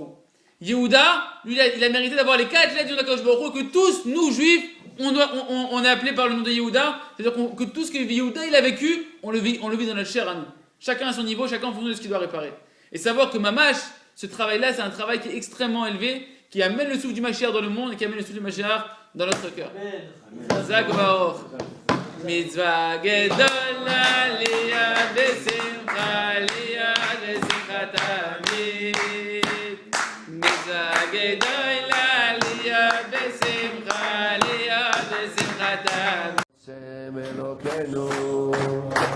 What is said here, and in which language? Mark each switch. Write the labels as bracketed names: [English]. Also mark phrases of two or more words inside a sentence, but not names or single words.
[French] Yehuda, lui, il a mérité d'avoir les 4 lettres du nom d' [Hebrew] הקדוש ברוך הוא [French] que tous, nous, juifs, on est appelé par le nom de Yehuda. C'est-à-dire que tout ce que Yehuda il a vécu, on le vit dans notre chair à nous. Chacun à son niveau, chacun en fonction de ce qu'il doit réparer. Et savoir que Mamash, ce travail-là, c'est un travail qui est extrêmement élevé, qui amène le souffle du Mashiach dans le monde et qui amène le souffle du Mashiach dans notre cœur. Zak Baor. [Hebrew] מצוה גדולה ליה בשמחה ליה בשמחה תמיד. מצוה גדולה ליה בשמחה ליה בשמחה תמיד.